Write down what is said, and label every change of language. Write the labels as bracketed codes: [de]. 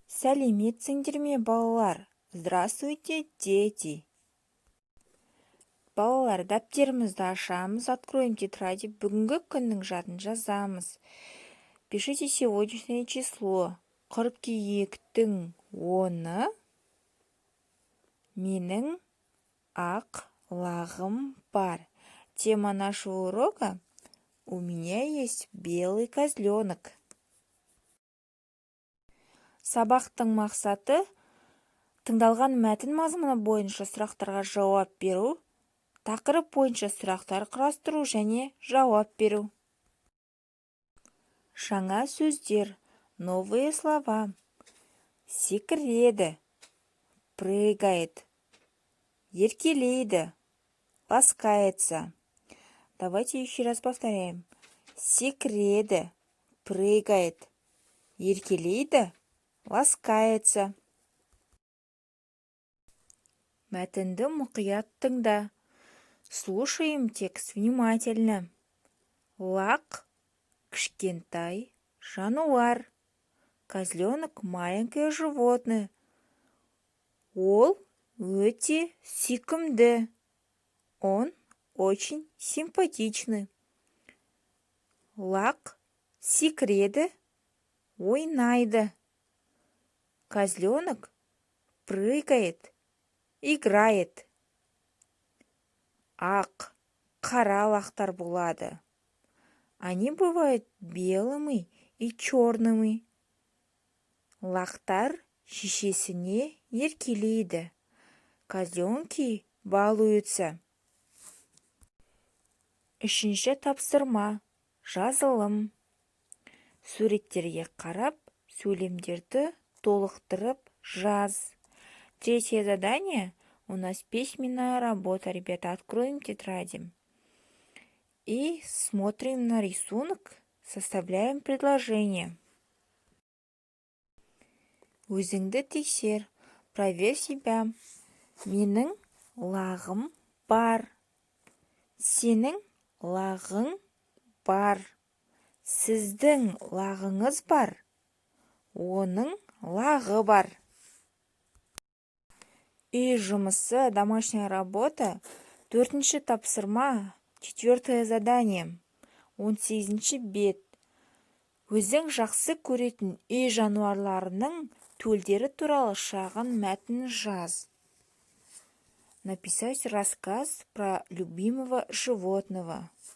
[kk] Сәлеметсіңдер ме, балалар? [ru] Здравствуйте, дети! [kk] Балалар, дәптерімізді ашамыз, [ru] откроем тетради, [kk] бүгінгі күннің жадын жазамыз. [ru] Пишите сегодняшнее число. [kk] Қыркүйектің 10-ы. Менің ақ лағым бар. [ru] Тема нашего урока «У меня есть белый козленок». [kk] Сабақтың мақсаты тыңдалған мәтін мазмұны бойынша сұрақтарға жауап беру, тақырып бойынша сұрақтар құрастыру және жауап беру. Жаңа сөздер, [ru] новые слова. [kk] Секіреді, [ru] прыгает, [kk] еркелейді, [ru] ласкается. Давайте еще раз повторяем. [kk] Секіреді, [ru] прыгает, [kk] еркелейді, [ru] ласкается. [kk] Мәтінді мұқият тыңда. [ru] Слушаем текст внимательно. [kk] Лақ – кішкентай жануар. [ru] Козленок – маленькое животное. [kk] Ол өте сүйкімді. [ru] Он очень симпатичный. [kk] Лақ секіреді, ойнайды. [ru] Козленок прыгает, играет. [kk] Ақ, қара лақтар болады. [ru] Они бывают белыми и черными. [kk] Лақтар шешесіне еркелейді. [ru] Козленки балуются. [kk] Үшінші тапсырма. Жазылым. Суреттерге қарап, сөйлемдерді толықтырып жаз. [ru] Третье задание. У нас письменная работа, ребята. Откроем тетради. И смотрим на рисунок, составляем предложение. [kk] Өзіңді тексер. [ru] Проверь себя. [kk] Менің лағым бар. Сенің лағың бар. Сіздің лағыңыз бар. Оның лағы бар. Үй жұмысы, [ru] домашняя работа, [kk] 4-ші тапсырма, [ru] 4-е задание, [kk] 18-ші бет. Өзің жақсы көретін үй жануарларының төлдері туралы шағын мәтін жаз. [ru] Написать рассказ про любимого животного.